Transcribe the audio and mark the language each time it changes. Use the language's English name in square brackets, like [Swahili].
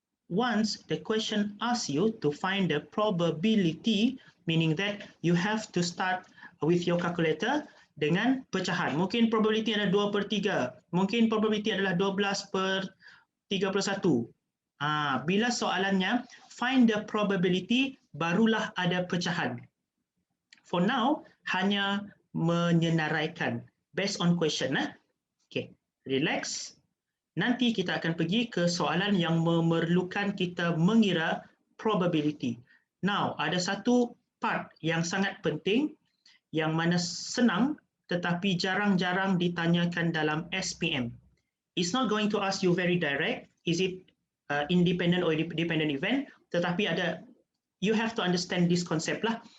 [English] Once the question asks you to find the probability, meaning that you have to start with your calculator [Malay] dengan pecahan. Mungkin probability adalah 2/3. Mungkin probability adalah 12/31. Bila soalannya [English] find the probability, [Malay] barulah ada pecahan. [English] For now, [Malay] hanya menyenaraikan [English] based on question. [Malay] Okay, relax. Nanti kita akan pergi ke soalan yang memerlukan kita mengira probability. Now, ada satu part yang sangat penting yang mana senang tetapi jarang-jarang ditanyakan dalam SPM. [English] It's not going to ask you very direct, is it independent or dependent event, tetapi you have to understand this concept lah.